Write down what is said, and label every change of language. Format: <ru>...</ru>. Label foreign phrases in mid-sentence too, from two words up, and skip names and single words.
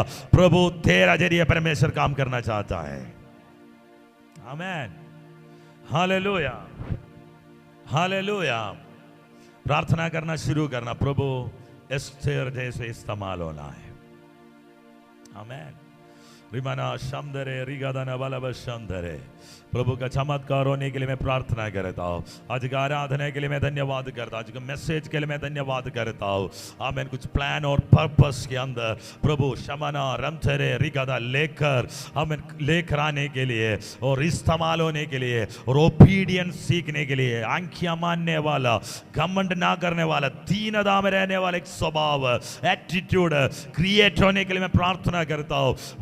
<hi>प्रभु तेरा जरिए परमेश्वर काम करना चाहता है। आमीन, हालेलुया, हालेलुया। प्रार्थना करना शुरू करना, प्रभु एस्तेर जैसे इस्तेमाल होना है। आमीन। रिमाना शंदरे रिगादाना बलब शंदरे, प्रभु का चमत्कार होने के लिए मैं प्रार्थना करता हूँ। आज का आराधना के लिए मैं धन्यवाद करता हूँ, आज के मैसेज के लिए मैं धन्यवाद करता हूँ। आमीन। कुछ प्लान और पर्पस के अंदर प्रभु शमना रमथरे रिगादा लेकर आमीन लेकर आने के लिए और इस्तेमाल होने के लिए और ओबीडियंस सीखने के लिए, आंखियां मानने वाला, घमंड ना करने वाला, दीनता में रहने वाला एक स्वभाव,</hi> <en>attitude create</en> <hi>होने के लिए मैं प्रार्थना करता हूँ।</hi>